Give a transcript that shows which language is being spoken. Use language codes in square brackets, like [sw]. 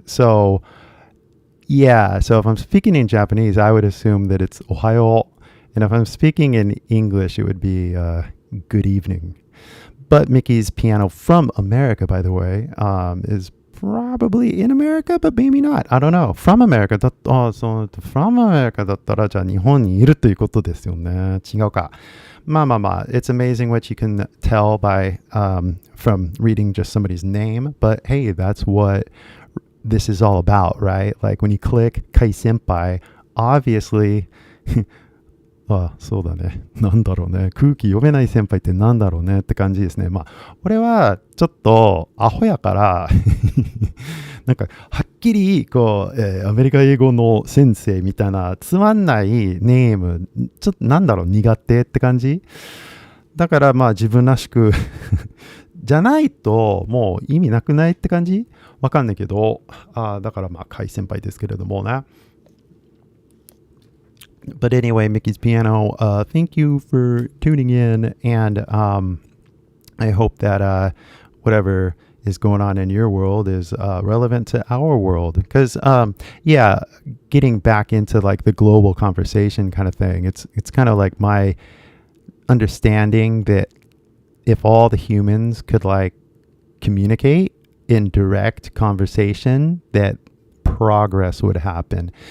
[en] So yeah, so if I'm speaking in Japanese, I would assume that it's ohayo. And if I'm speaking in English, it would be good evening. But Mickey's Piano from America, by the way, is probably in America, but maybe not. I don't know. From America [ja] だ [en] from America [ja] だったらじゃあ日本にいるということですよね。違うか。まあまあまあ、 [en] it's amazing what you can tell by from reading just somebody's name. But hey, that's what this is all about, right? Like when you click Kai Senpai, obviously [ja] あ、そうだね。なんだろうね。空気読めない先輩ってなんだろうねって感じですね。まあ、俺はちょっとアホやからなんかはっきりこう、アメリカ英語の先生みたいなつまんないネーム、ちょっとなんだろう、苦手って感じ。だからまあ自分らしくじゃないともう意味なくないって感じ。わかんないけど、だからまあ海先輩ですけれどもね。 [en] But anyway, Mickey's Piano, thank you for tuning in, and I hope that whatever is going on in your world is relevant to our world. Because, yeah, getting back into like the global conversation kind of thing, it's kind of like my understanding that if all the humans could like communicate in direct conversation, that progress would happen.